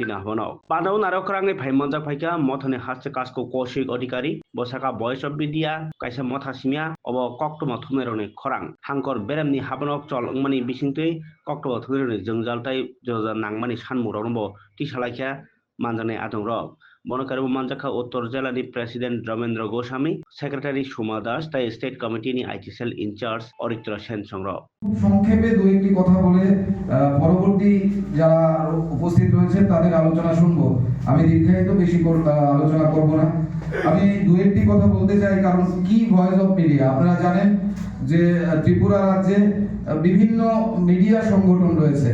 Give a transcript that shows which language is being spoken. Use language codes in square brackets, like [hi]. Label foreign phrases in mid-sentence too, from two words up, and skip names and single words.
[trp] na hono pandau narokrangi phaimonjak phaika mothane haste kasko koshik adhikari bosaka voice of media kaisa mothasimia obo kokto mothumerone khorang hangkor beremni habanok chol mani bisingtei kokto thudironi jengjaltai joja nangmani sanmurongbo tisalaikhya manjane atongrok Bonokarbo Manjaka Uttor Jalani President Ramendra Goswami, Secretary Suma Das, [bn] তাই [en] State Committee [bn] নি [en] IT cell in-charge [bn] অরিত্র সেন সংগ্রহ সংক্ষেপে দুই একটি কথা বলে পরবর্তী যারা উপস্থিত রয়েছেন তাদের আলোচনা শুনবো। আমি দীর্ঘায়িত বেশি আলোচনা করব না। আমি দুই একটি কথা বলতে চাই, কারণ কি ভয়েস অফ মিডিয়া আপনারা জানেন যে ত্রিপুরা রাজ্যে বিভিন্ন মিডিয়া সংগঠন রয়েছে।